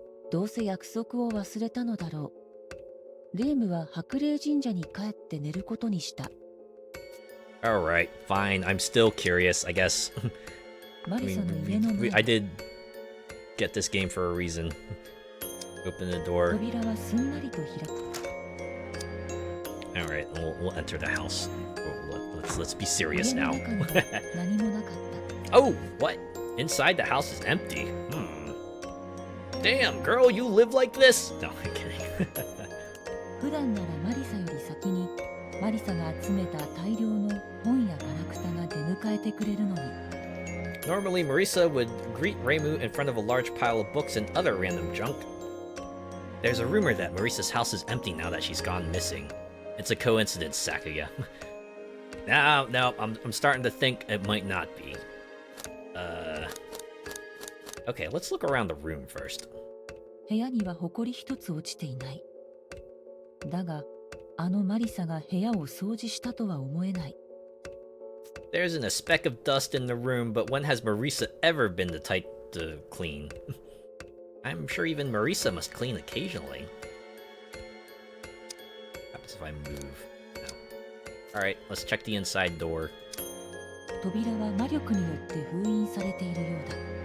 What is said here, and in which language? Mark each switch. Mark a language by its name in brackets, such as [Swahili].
[Japanese] どうせ約束を忘れたのだろう。レームは白麗神社に帰って寝ることにした。 [English] Alright, fine. I'm still curious, I guess. [Japanese] マリサの家の前。 [English] I did get this game for a reason. Open the door. [Japanese] 扉はすんなりと開く。 [English] Alright, we'll enter the house. Let's be serious now. [Japanese] 何もなかった。 [English] Oh, what? Inside the house is empty. Damn, girl, you live like this? No, I'm kidding. [Japanese] 普段ならマリサより先にマリサが集めた大量の本やガラクタが出迎えてくれるのに。 [English] Normally, Marisa would greet Reimu in front of a large pile of books and other random junk. There's a rumor that Marisa's house is empty now that she's gone missing. It's a coincidence, Sakuya. No, I'm starting to think it might not be. Okay, let's look around the room first. [Japanese] 部屋には埃一つ落ちていない。だが、あのマリサが部屋を掃除したとは思えない。 [English] There isn't a speck of dust in the room, but when has Marisa ever been the type to clean? I'm sure even Marisa must clean occasionally. What happens if I move? No. Alright, let's check the inside door. [Japanese] 扉は魔力によって封印されているようだ。